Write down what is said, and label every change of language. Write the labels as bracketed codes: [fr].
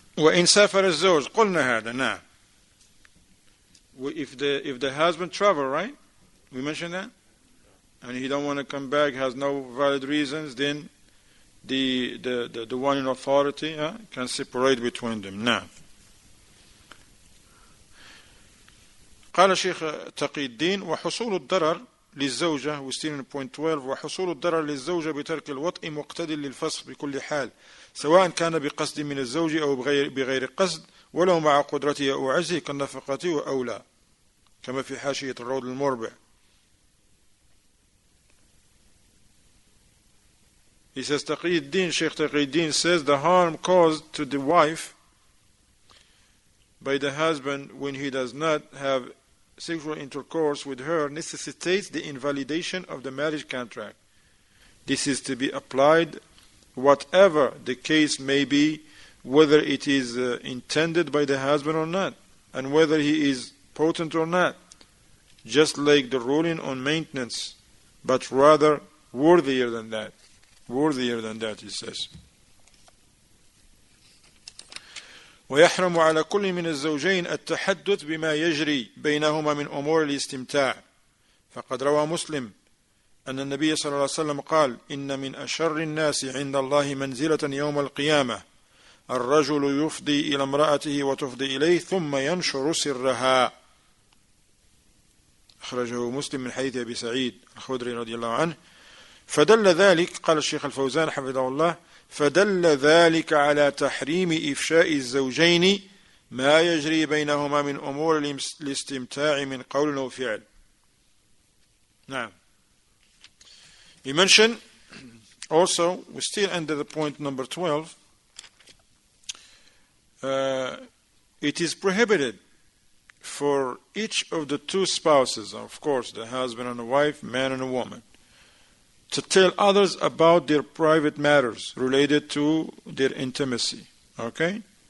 [ar] وإن سافر الزوج قلنا هذا نعم. [en] If the husband travel, right? We mentioned that? And he don't want to come back, has no valid reasons, then the one in authority can separate between them. [ar] نعم. قال الشيخ تقي الدين وحصول الضرر للزوجة [en] we still in point 12 [ar] وحصول الضرر للزوجة بترك الوطء مقتضٍ للفسخ بكل حال سواء كان بقصد من الزوج أو بغير قصد ولو مع قدرته أو عجزه كالنفقة أو لا كما في حاشية الروض المربع. [en] He says تقي الدين Sheikh تقي الدين says the harm caused to the wife by the husband when he does not have sexual intercourse with her necessitates the invalidation of the marriage contract. This is to be applied whatever the case may be, whether it is intended by the husband or not, and whether he is potent or not, just like the ruling on maintenance, but rather worthier than that, he says. [ar] ويحرم على كل من الزوجين التحدث بما يجري بينهما من أمور الاستمتاع فقد روى مسلم أن النبي صلى الله عليه وسلم قال إن من أشر الناس عند الله منزلة يوم القيامة الرجل يفضي إلى امرأته وتفضي إليه ثم ينشر سرها أخرجه مسلم من حديث أبي سعيد الخدري رضي الله عنه فدل ذلك قال الشيخ الفوزان حفظه الله فدل ذلك على تحريم إفشاء الزوجين ما يجري بينهما من أمور الاستمتاع من قول أو فعل. نعم. [en] He mentioned also, we still under the point number 12, it is prohibited for each of the two spouses, of course, the husband and the wife, man and a woman, to tell others about their private matters related to their intimacy. Okay?